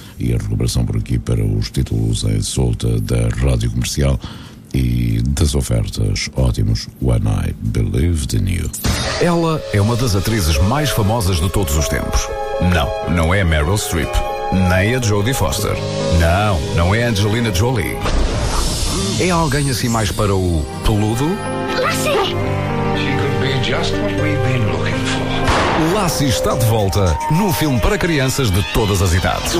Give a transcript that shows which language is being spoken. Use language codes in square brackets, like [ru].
[pt] E a recuperação por aqui para os títulos em solta da Rádio Comercial e das ofertas ótimos When I Believed in You. Ela é uma das atrizes mais famosas de todos os tempos. Não, não é a Meryl Streep. Nem a Jodie Foster. Não, não é a Angelina Jolie. É alguém assim mais para o peludo? Lassie! [en] She could be just what we've been looking for. [pt] Lassie está de volta num filme para crianças de todas as idades.